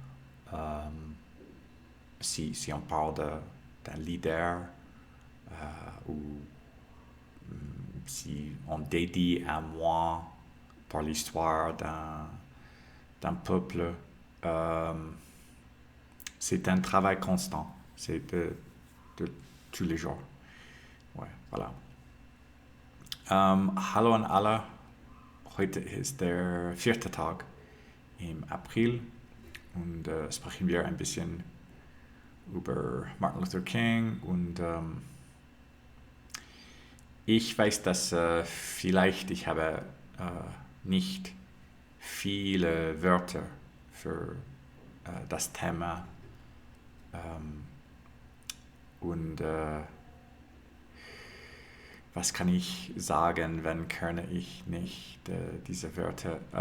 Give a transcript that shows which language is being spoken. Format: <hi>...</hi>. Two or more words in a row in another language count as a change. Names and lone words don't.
<fr>Si on parle d'un leader ou si on dédie un mois par l'histoire d'un peuple, c'est un travail constant. C'est de tous les jours. Ouais, voilà.</fr> <de>Hallo an alle. Heute ist der 4. Tag im April und sprechen wir ein bisschen über Martin Luther King und ich weiß, dass vielleicht ich habe nicht viele Wörter für das Thema und was kann ich sagen, wenn kenne ich nicht diese Wörter?</de>